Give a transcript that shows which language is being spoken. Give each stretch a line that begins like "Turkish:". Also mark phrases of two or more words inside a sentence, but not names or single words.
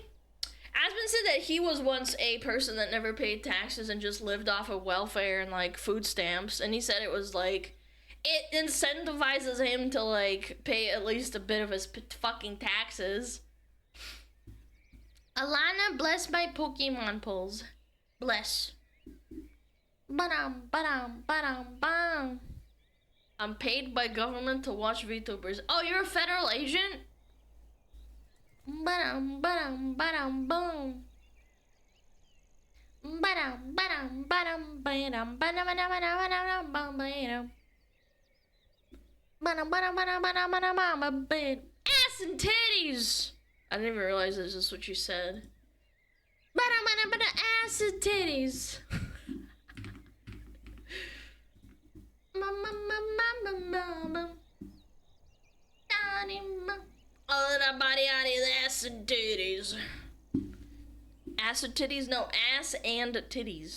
English: Aspen said that he was once a person that never paid taxes and just lived off of welfare and like food stamps, and he said it was like, it incentivizes him to like pay at least a bit of his fucking taxes. Alana, bless my Pokemon pulls. Bless. Ba-dum, ba-dum, ba-dum, bam. I'm paid by government to watch VTubers. Oh, you're a federal agent? Ba-dum, ba-dum, ba-dum, boom. Ba-dum, ba-dum, ba-dum, ba-dum, ba-dum, ba-dum, ba-dum, ba-dum, ba-dum. Ba-dum, ba-dum, ba-dum, ba-dum, ba-dum, ba-dum, ba-dum. Ass and titties! I didn't even realize this is what you said. Ba-dum, ba-dum, ba-dum, ass and titties. Oh, that body out of ass and titties. Ass and titties? No, ass and titties.